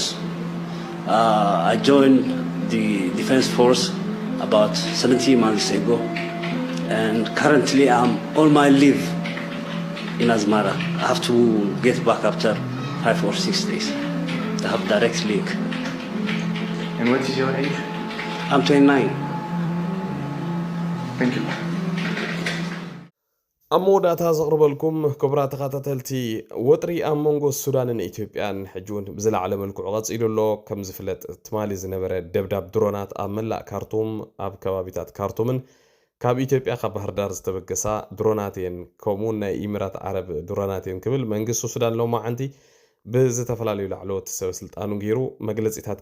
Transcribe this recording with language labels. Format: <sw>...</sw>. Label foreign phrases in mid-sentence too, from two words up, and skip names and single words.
<en>I joined the Defense Force about 17 months ago, and currently I'm on my leave in Asmara. I have to get back after 5 or 6 days. I have direct link. And what is your age? I'm 29. Thank you.</en> <ti>ኣብ መወዳእታ ዘቕርበልኩም ክቡራት ተኸታተልቲ ወጥሪ ኣብ መንጎ ሱዳንን ኢትዮጵያን ሕጂ እውን ብዝለዓለ መልክዑ ቀፂሉ ኣሎ ከም ዝፍለጥ ትማሊ ዝነበረ ደብዳብ ድሮናት ኣብ መላእ ካርቱም ኣብ ከባቢታት ካርቱምን ካብ ኢትዮጵያ ካብ ባህር ዳር ዝተበገሳ ድሮናት እየን ከምኡውን ናይ ኢሚራት ዓረብ ድሮናት እየን ክብል መንግስቲ ሱዳን ሎማዓንቲ ብዝተፈላለዩ ላዕለዎት ሰብ ስልጣኑ ገይሩ መግለፂታት</ti>